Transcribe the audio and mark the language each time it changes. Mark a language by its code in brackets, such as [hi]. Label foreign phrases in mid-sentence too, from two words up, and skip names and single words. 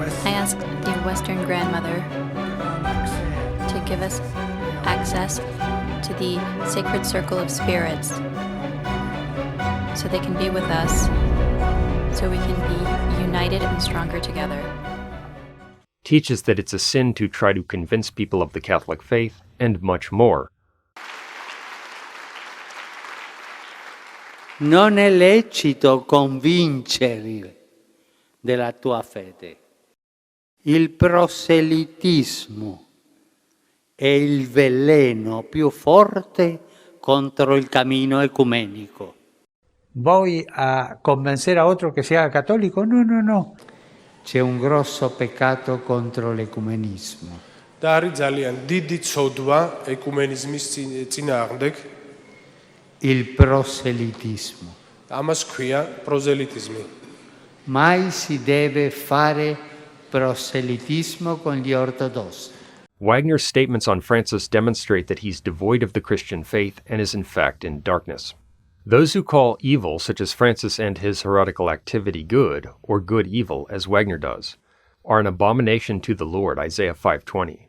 [en] Western grandmother to give us access to the sacred circle of spirits so they can be with us, so we can be united and stronger together. Teaches that it's a sin to try to convince people of the Catholic faith, and much more. [it] Non è lecito convincere della tua fede. Il proselitismo è il veleno più forte contro il cammino ecumenico. [es] ¿Voy a convencer a otro que se haga católico? No, no, no. [it] C'è un grosso peccato contro l'ecumenismo. [ka] და არის ძალიან დიდი ცოდვა ეკუმენიზმის წინააღმდეგ. [it] Il proselitismo. [ka] ამას ქვია პროზელიტიზმი. [it] Mai si deve fare proselitismo con gli ortodossi. [en] Wagner's statements on Francis demonstrate that he's devoid of the Christian faith and is in fact in darkness. Those who call evil, such as Francis and his heretical activity, good, or good evil, as Wagner does, are an abomination to the Lord, Isaiah 5:20.